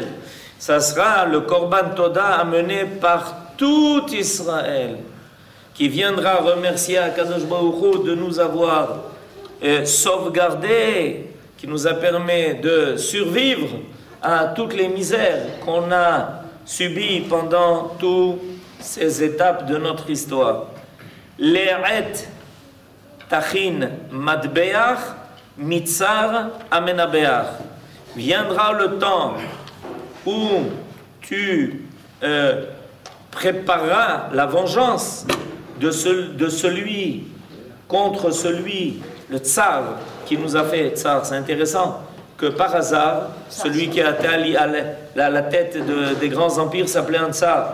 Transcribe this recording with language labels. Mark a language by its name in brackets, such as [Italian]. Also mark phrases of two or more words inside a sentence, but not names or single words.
[French] Ça sera le [Hebrew] קרבן תודה [French] amené par tout Israël qui viendra remercier [Hebrew] הקדוש ברוך הוא [French] de nous avoir sauvegardés, qui nous a permis de survivre à toutes les misères qu'on a subies pendant toutes ces étapes de notre histoire. [Hebrew] לעת תכין מטבח מצר המנבח. [French] Viendra le temps où tu prépareras la vengeance de celui contre celui, le tsar, qui nous a fait tsar. C'est intéressant que par hasard, celui qui a été à la tête des grands empires s'appelait un tsar.